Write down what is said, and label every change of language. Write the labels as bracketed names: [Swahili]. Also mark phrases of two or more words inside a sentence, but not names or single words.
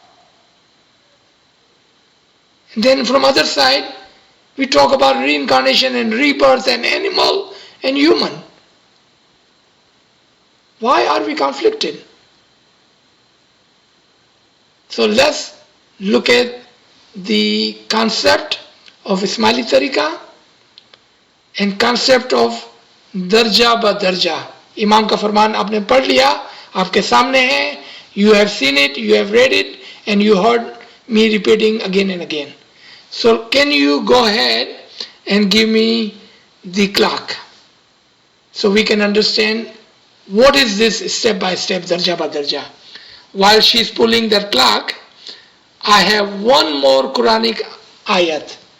[English] And then from other side, we talk about reincarnation and rebirth and animal and human. Why are we conflicted? So let's look at the concept of Ismaili Tariqa and concept of [Urdu] درجہ بہ درجہ. امام کا فرمان آپ نے پڑھ لیا، آپ کے سامنے ہے, [English] you have seen it, you have read it, and you heard me repeating again and again. So can you go ahead and give me the clock so we can understand what is this step by step [Urdu] درجہ بہ درجہ. [English] While she's pulling that clock, I have one more Quranic ayat.